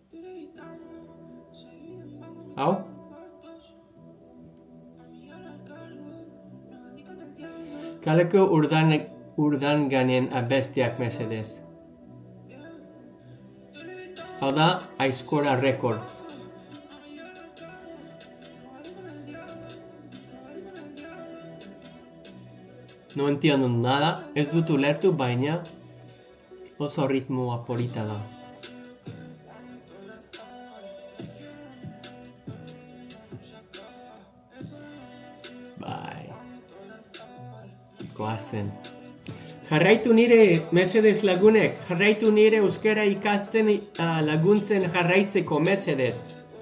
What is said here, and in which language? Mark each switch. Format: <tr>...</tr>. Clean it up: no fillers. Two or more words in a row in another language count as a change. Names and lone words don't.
<eu>Hau? Kaleko urdanganen abestiak mesedez. Hau da, Aizkora Records.</eu> <es>No entiendo nada,</es> <eu>ez dut ulertu, baina oso ritmoa polita da. Bai. Goazen. Jarraitu nire, mesedez lagunek, jarraitu nire euskara ikasten laguntzen jarraitzeko, mesedez.</eu>